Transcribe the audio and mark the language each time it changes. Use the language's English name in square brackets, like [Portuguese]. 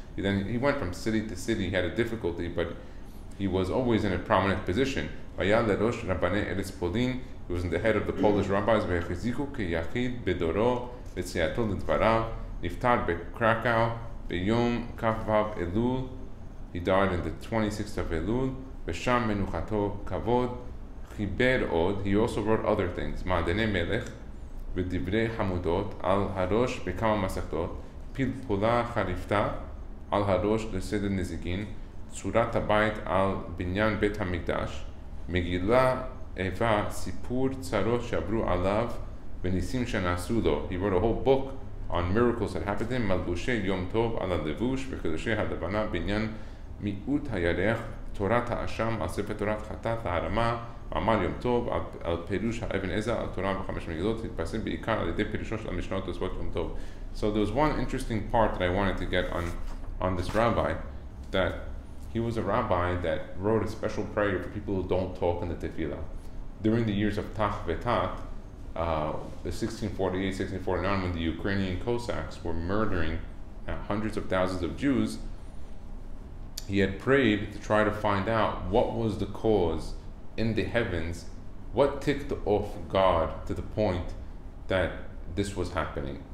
[English] Then he went from city to city. He had a difficulty, but he was always in a prominent position. [Hebrew] והיה לראש רבני ארץ פולין, [English] he was in the head of the Polish rabbis, [Hebrew] והחזיקו כיחיד בדורו בצייתו לדבריו. נפטר בקרקאו ביום כ"ו אלול. [English] He died on the 26th of Elul. [Hebrew] ושם מנוחתו כבוד. חיבר עוד, [English] he also wrote other things, [Hebrew] מעדני מלך ודברי חמודות על הראש בכמה מסכתות, פלפולה חריפתה על הראש לסדר נזיקין, צורת הבית על בניין בית המקדש, מגילה איבה, סיפור צרות שעברו עליו וניסים שנעשו לו. [English] He wrote a whole book on miracles that happened to him, [Hebrew] מלבושי יום טוב על הלבוש וקדושי הלבנה, בעניין מיעוט הירח, תורת האשם על ספר תורת חטאת להרמה, עמל יום טוב על פירוש האבן עזרא על תורה וחמש מגילות, התפרסם בעיקר על ידי פירושו של המשנות תוספות יום טוב. [English] So there was one interesting part that I wanted to get on this rabbi, that he was a rabbi that wrote a special prayer for people who don't talk in the tefillah. During the years of Tach Vetat, the 1648, 1649, when the Ukrainian Cossacks were murdering hundreds of thousands of Jews, he had prayed to try to find out what was the cause in the heavens, what ticked off God to the point that this was happening.